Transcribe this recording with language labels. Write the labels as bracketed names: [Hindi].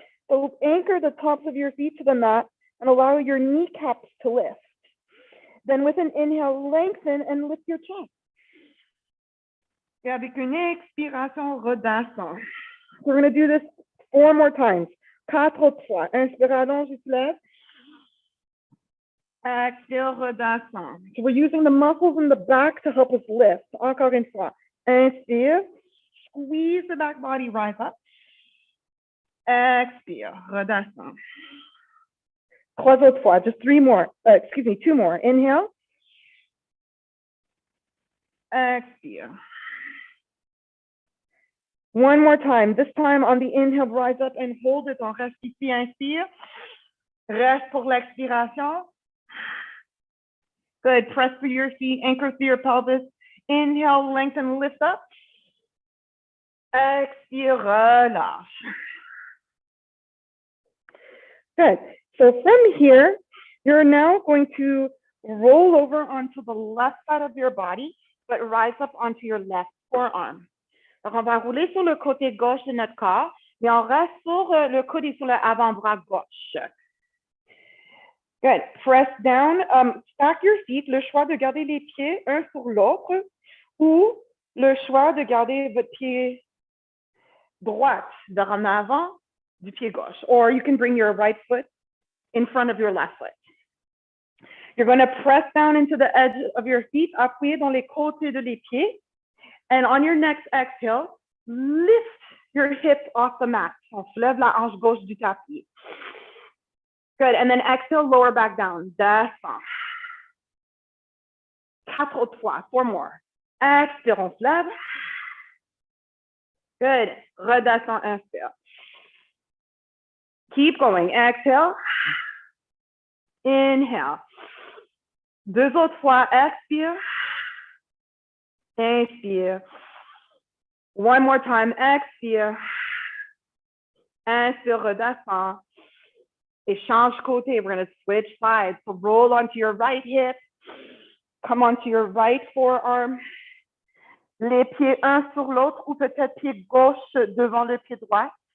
[English] So anchor the tops of your feet to the mat and allow your kneecaps to lift. Then with an inhale, lengthen and lift your chest. [French] Et avec une expiration, redescend. [English] So we're going to do this 4 more times. [French] 4 autres fois. Inspire, allonge, et se lève. [English] Exhale, [French] redescend. [English] So we're using the muscles in the back to help us lift. [French] Encore une fois. Inspire. [English] Squeeze the back body, rise up. [French] Expire, redescend. 3 autres fois. [English] Just 2 more. Inhale. [French] Expire. [English] One more time. This time on the inhale, rise up and hold it. [French] On reste ici, inspire. Reste pour l'expiration. [English] Good. Press through your feet, anchor through your pelvis. Inhale, lengthen, lift up. [French] Expire, relâche. [English] Good. So from here, you're now going to roll over onto the left side of your body, but rise up onto your left forearm. [French] Donc, on va rouler sur le côté gauche de notre corps, mais on reste sur le coude et sur l'avant-bras gauche. [English] Good. Press down. Stack your feet. [French] Le choix de garder les pieds un sur l'autre ou le choix de garder votre pied droit vers en avant du pied gauche. [English] Or you can bring your right foot in front of your left foot. You're going to press down into the edge of your feet, [French] appuyer dans les côtés de les pieds. [English] And on your next exhale, lift your hip off the mat. [French] On soulève la hanche gauche du tapis. [English] Good. And then exhale, lower back down. [French] Descend. 4 autres fois. [English] 4 more. [French] Expire, on se lève. [English] Good. [French] Redescend, inspire. [English] Keep going. Exhale. Inhale. [French] 2 autres fois. Expire. Inspire. [English] One more time. [French] Expire. Inspire, redescend. Et change côté. [English] We're going to switch sides. So roll onto your right hip. Come onto your right forearm. [French] Les pieds un sur l'autre ou peut-être pied gauche devant le pied droit.